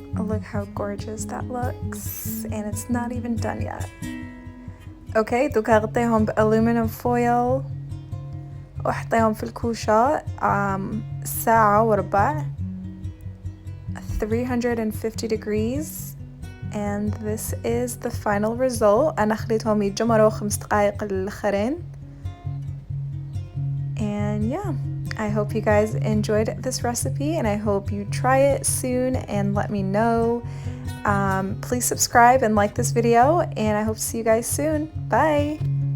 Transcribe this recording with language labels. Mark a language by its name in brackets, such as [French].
[English] Look how gorgeous that looks, and it's not even done yet. [Arabic] اوكي، دوكا غطيهم بألومنيوم فويل وحطيهم في الكوشة ساعة وربع [English] 350 degrees, and this is the final result. [Arabic] أنا خليتهم يتجمروا 5 دقايق الأخرين. [English] and yeah, I hope you guys enjoyed this recipe, and I hope you try it soon and let me know. Please subscribe and like this video, and I hope to see you guys soon. Bye!